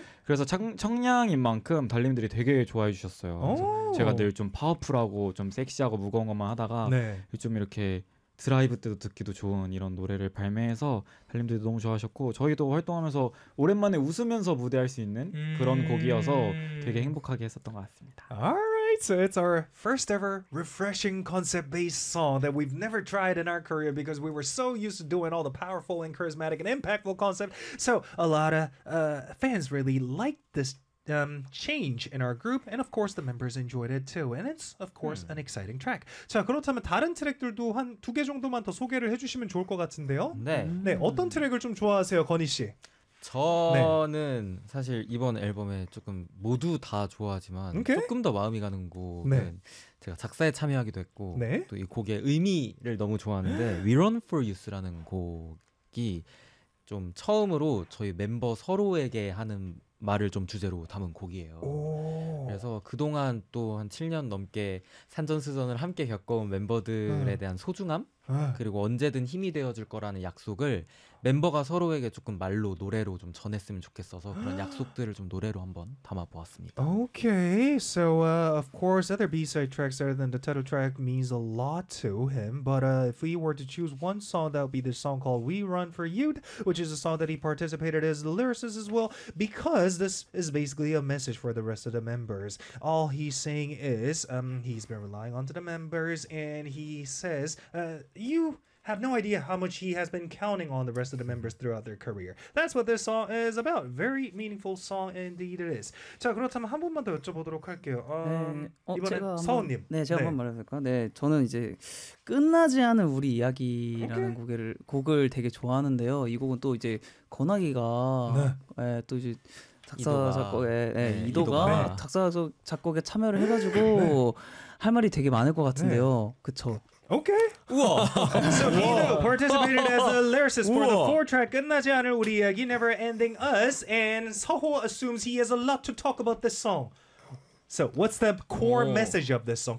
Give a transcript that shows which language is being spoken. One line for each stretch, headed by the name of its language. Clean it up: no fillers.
Korean: 그래서 청량인 만큼 달님들이 되게 좋아해 주셨어요. 제가 늘 좀 파워풀하고 좀 섹시하고 무거운 것만 하다가 네. 좀 이렇게 드라이브 때도 듣기도 좋은 이런 노래를 발매해서 팬분들도 너무 좋아하셨고 저희도 활동하면서 오랜만에 웃으면서 무대할 수 있는 그런 곡이어서 되게 행복하게 했었던 것 같습니다.
English: Alright, so it's our first ever refreshing concept-based song that we've never tried in our career because we were so used to doing all the powerful and charismatic and impactful concept. So a lot of fans really liked this change in our group, and of course the members enjoyed it too, and it's of course an exciting track.
Korean: 자, 그렇다면 다른 트랙들도 한 두 개 정도만 더 소개를 해주시면 좋을 것 같은데요. 네. 네, 어떤 트랙을 좀 좋아하세요, 건희 씨? 저는 네. 사실 이번 앨범에 조금 모두 다 좋아하지만 okay. 조금 더 마음이 가는 곡은 네. 제가 작사에 참여하기도 했고 네. 또 이 곡의 의미를 너무 좋아하는데 We Run For You라는 곡이 좀 처음으로 저희 멤버 서로에게 하는 말을 좀 주제로 담은 곡이에요. 그래서 그동안 또 한 7년 넘게 산전수전을 함께 겪어온 멤버들에 대한 소중함 그리고 언제든 힘이 되어줄 거라는 약속을 멤버가 서로에게 조금 말로 노래로 좀 전했으면 좋겠어서 그런 약속들을 좀 노래로 한번 담아보았습니다.
English: Okay, so of course other B-side tracks other than the title track means a lot to him. But if we were to choose one song, that would be this song called We Run For You, which is a song that he participated as the lyricist as well, because this is basically a message for the rest of the members. All he's saying is he's been relying on to the members, and he says you have no idea how much he has been counting on the rest of the members throughout their career. That's what this song is about. Very meaningful song indeed it is.
Korean: 자, 그렇다면 한 번만 더 여쭤보도록 할게요. 이번엔 서원님. 네, 제가 네. 한번 말해볼까요? 네, 저는 이제 끝나지 않은 우리 이야기라는 okay. 곡을 되게 좋아하는데요. 이 곡은 또 이제 권학이가 네. 네, 또 이제 작사 이도가. 작곡에 네, 네, 이도가 네. 작사 작곡에 참여를 해가지고 네. 할 말이 되게 많을 것 같은데요. 네. 그쵸?
English: Okay. So Hino participated as a lyricist for the four track 끝나지 않을 우리 이야기 Never Ending Us, and Seo-ho assumes he has a lot to talk about this song. So what's the core message of this song?